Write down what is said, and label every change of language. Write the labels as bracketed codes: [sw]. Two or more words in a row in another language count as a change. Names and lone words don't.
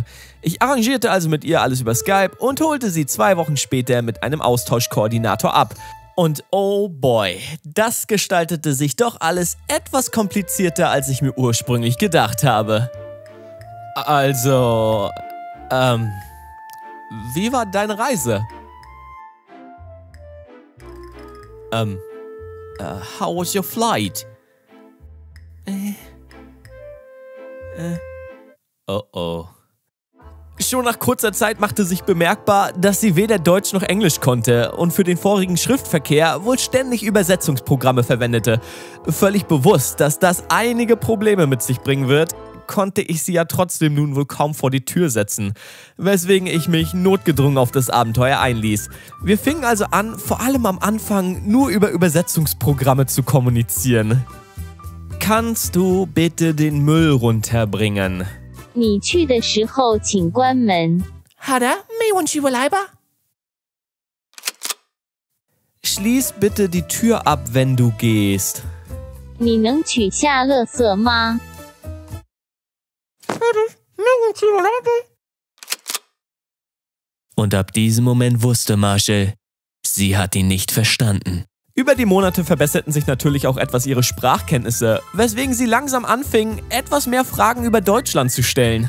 [de] Ich arrangierte also mit ihr alles über Skype und holte sie 2 Wochen später mit einem Austauschkoordinator ab. Und [en] oh boy, [de] das gestaltete sich doch alles etwas komplizierter, als ich mir ursprünglich gedacht habe. Also, wie war deine Reise? [en] How was your flight? Oh oh. [de] Schon nach kurzer Zeit machte sich bemerkbar, dass sie weder Deutsch noch Englisch konnte und für den vorigen Schriftverkehr wohl ständig Übersetzungsprogramme verwendete. Völlig bewusst, dass das einige Probleme mit sich bringen wird, konnte ich sie ja trotzdem nun wohl kaum vor die Tür setzen, weswegen ich mich notgedrungen auf das Abenteuer einließ. Wir fingen also an, vor allem am Anfang nur über Übersetzungsprogramme zu kommunizieren. Kannst du bitte den Müll runterbringen? [zh] 你去的时候请关门。好的，没问题，我来吧。 [de] Schließ bitte die Tür ab, wenn du gehst. [zh] 你能取下垃圾吗？ [de] Und ab diesem Moment wusste Marshall, sie hat ihn nicht verstanden. Über die Monate verbesserten sich natürlich auch etwas ihre Sprachkenntnisse, weswegen sie langsam anfing, etwas mehr Fragen über Deutschland zu stellen.